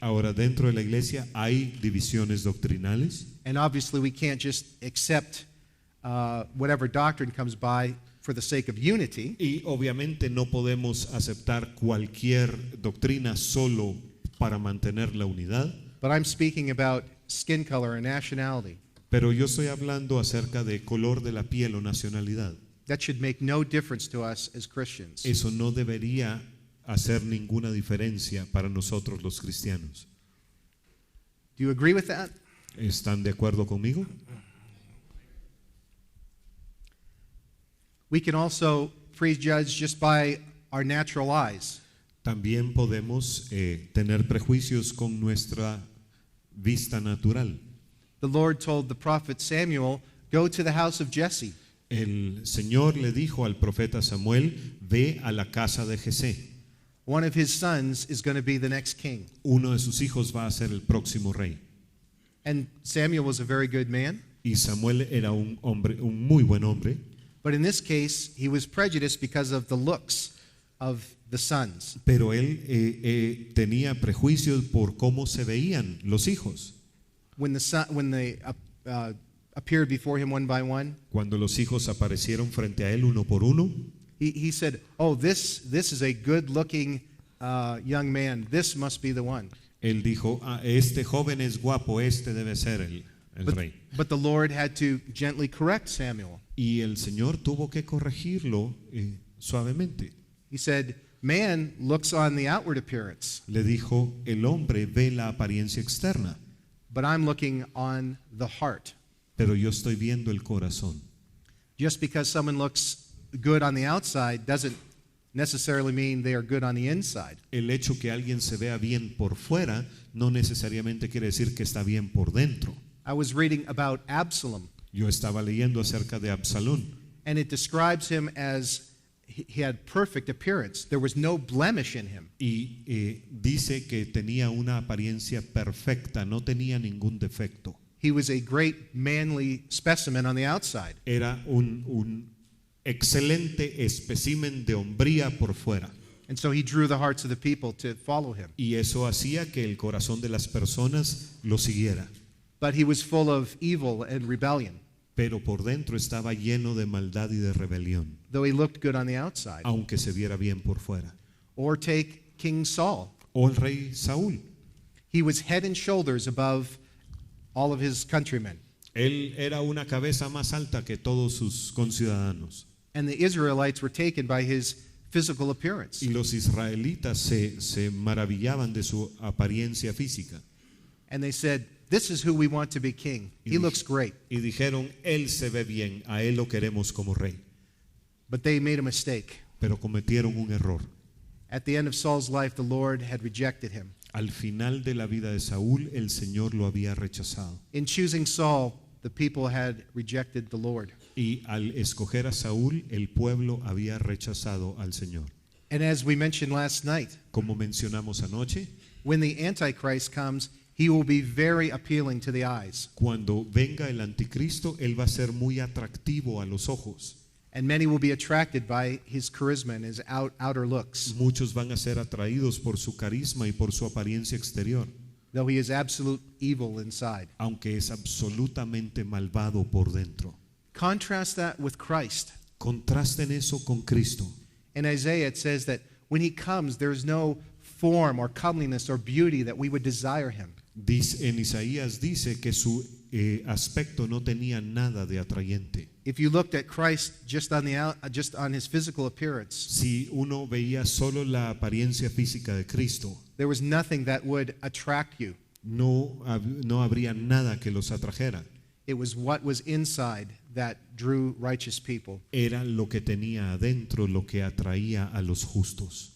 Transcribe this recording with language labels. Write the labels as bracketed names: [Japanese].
[Spanish] Ahora, dentro de la iglesia hay divisiones doctrinales [English] and obviously we can't just accept whatever doctrine comes by for the sake of unity. [Spanish] y obviamente no podemos aceptar cualquier doctrina solo para mantener la unidad, [English] but I'm speaking about skin color and nationality. [Spanish] pero yo estoy hablando acerca de color de la piel o nacionalidad. [English] That should make no difference to us as Christians. [Spanish] Eso no debería hacer ninguna diferencia para nosotros los cristianos. [English] Do you agree with that? [Spanish] ¿Están de acuerdo conmigo? [English] We can also prejudge just by our natural eyes. [Spanish] También podemos tener prejuicios con nuestra vista natural. [English] The Lord told the prophet Samuel, "Go to the house of Jesse." [Spanish] El Señor le dijo al profeta Samuel, ve a la casa de Jesé. [English] One of his sons is going to be the next king. [Spanish] Uno de sus hijos va a ser el próximo rey. [English] And Samuel was a very good man, [Spanish] Y Samuel era un hombre, un muy buen hombre, [English] but in this case, he was prejudiced because of the looks of the sons. [Spanish] pero él tenía prejuicios por cómo se veían los hijos. [English] When they appeared before him one by one, [Spanish] Cuando los hijos aparecieron frente a él uno por uno, [English] he said, "Oh, this is a good-looking young man. This must be the one." [Spanish] él dijo, este joven es guapo, este debe ser el rey. [English] But the Lord had to gently correct Samuel. [Spanish] Y el Señor tuvo que corregirlo suavemente. [English] He said, "Man looks on the outward appearance, [Spanish] Le dijo, el hombre ve la apariencia externa, [English] but I'm looking on the heart." [Spanish] pero yo estoy viendo el corazón. [English] Just because someone looks good on the outside doesn't necessarily mean they are good on the inside. [Spanish] El hecho que alguien se vea bien por fuera no necesariamente quiere decir que está bien por dentro. [English] I was reading about Absalom, [Spanish] Yo estaba leyendo acerca de Absalón [English] and it describes him as he had perfect appearance. There was no blemish in him. [Spanish] y dice que tenía una apariencia perfecta, no tenía ningún defecto. [English] He was a great manly specimen on the outside. [Spanish] Era un excelente espécimen de hombría por fuera. [English] And so he drew the hearts of the people to follow him. [Spanish] Y eso hacía que el corazón de las personas lo siguiera. [English] But he was full of evil and rebellion, [Spanish] Pero por dentro estaba lleno de maldad y de rebelión, [English] though he looked good on the outside. [Spanish] aunque se viera bien por fuera. [English] Or take King Saul. [Spanish] O el rey Saúl. [English] He was head and shoulders above all of his countrymen. [Spanish] Él era una cabeza más alta que todos sus conciudadanos. [English] And the Israelites were taken by his physical appearance. [Spanish] Y los israelitas se maravillaban de su apariencia física. [English] And they said, "This is who we want to be king. He looks great." [Spanish] Y dijeron, él se ve bien, a él lo queremos como rey. [English] But they made a mistake. [Spanish] Pero cometieron un error. [English] At the end of Saul's life, the Lord had rejected him. [Spanish] Al final de la vida de Saúl, el Señor lo había rechazado. [English] In choosing Saul, the people had rejected the Lord. [Spanish] Y al escoger a Saúl, el pueblo había rechazado al Señor. [English] And as we mentioned last night, [Spanish] Como mencionamos anoche, [English] when the Antichrist comes, he will be very appealing to the eyes. [Spanish] cuando venga el anticristo, él va a ser muy atractivo a los ojos. [English] And many will be attracted by his charisma and his outer looks, [Spanish] Muchos van a ser atraídos por su carisma y por su apariencia exterior, [English] though he is absolute evil inside. [Spanish] aunque es absolutamente malvado por dentro. [English] Contrast that with Christ. [Spanish] Contrasten eso con Cristo. [English] In Isaiah, it says that when he comes, there is no form or comeliness or beauty that we would desire him. [Spanish] En Isaías dice que su aspecto no tenía nada de atrayente. [English] If you looked at Christ just on his physical appearance, [Spanish] Si uno veía solo la apariencia física de Cristo, [English] there was nothing that would attract you. [Spanish] no habría nada que los atrajera. [English] It was what was inside that drew righteous people. [Spanish] Era lo que tenía adentro lo que atraía a los justos.